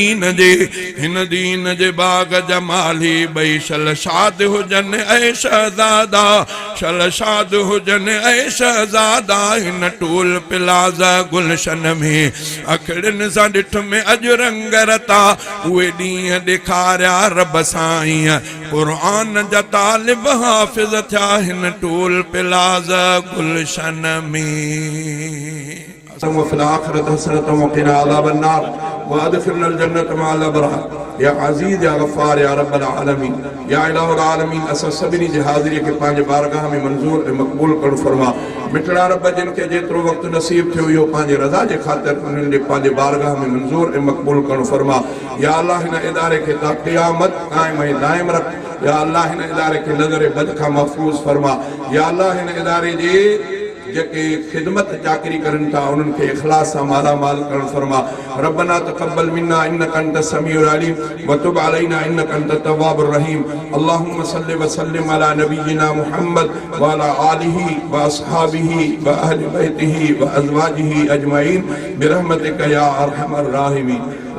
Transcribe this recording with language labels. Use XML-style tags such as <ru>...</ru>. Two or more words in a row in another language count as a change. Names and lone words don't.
<sd>दीन जे बाग जमाली बई शलशाद हुजन ऐ शहज़ादा शलशाद हुजन ऐ शहज़ादा हिन टूल पिलाज़ गुलशन में अखिड़िन सां ॾिठुम अॼु रंग रता उहे ॾींहं ॾेखारिया रब साईं क़ुरान जा तालिब हाफ़िज़ थिया हिन टूल पिलाज़ गुलशन में।</sd> <ar>وفي الآخرة حسنة وقنا عذاب النار وأدخلنا الجنة مع الأبرار يا عزيز يا غفار يا رب العالمين يا إله العالمين</ar> <sd>असां सभिनी जी हाज़िरी खे पंहिंजे बारगाह में मंज़ूर ऐं मक़बूल करणु फरमा। मिठड़ा रब जिन खे जेतिरो वक़्तु नसीब थियो इहो पंहिंजे रज़ा जे ख़ातिर उन्हनि जे पंहिंजे बारगाह में मंज़ूर ऐं मक़बूल करणु फरमा। या अल्लाह हिन इदारे खे ता क़यामत क़ाइम ऐं दाइम रख। या अल्लाह हिन इदारे खे नज़र बद खां महफ़ूज़ फरमा। या अल्लाह हिन इदारे जे जेके खिदमत चाकरी करन था उन्हनि खे इखलास सां माला माल करण फरमा।</sd> <ar>ربنا تقبل منا إنك أنت السميع العليم وتب علينا إنك أنت التواب الرحيم. اللهم صل وسلم على نبينا محمد وعلى آله وأصحابه وأهل بيته وأزواجه أجمعين برحمتك يا أرحم الراحمين.</ar>